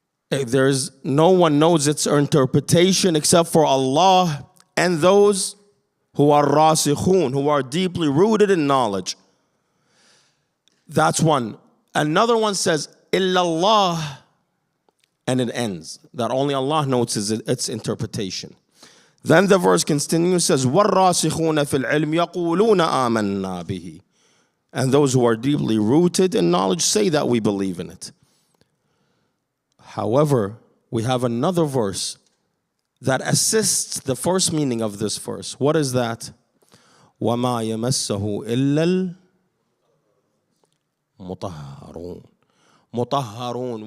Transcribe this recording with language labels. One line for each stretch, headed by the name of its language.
English: There's no one knows its interpretation except for Allah and those who are rasikhun, who are deeply rooted in knowledge. That's one. Another one says, illallah, and it ends. That only Allah knows its interpretation. Then the verse continues, says,
Arabic: وَالرَّاسِخُونَ فِي الْعِلْمِ يَقُولُونَ آمَنَّا بِهِ.
English: And those who are deeply rooted in knowledge say that we believe in it. However, we have another verse that assists the first meaning of this verse. What is that?
Arabic: وَمَا يَمَسَّهُ إِلَّا الْمُطَهَّرُونَ. Mutahharun.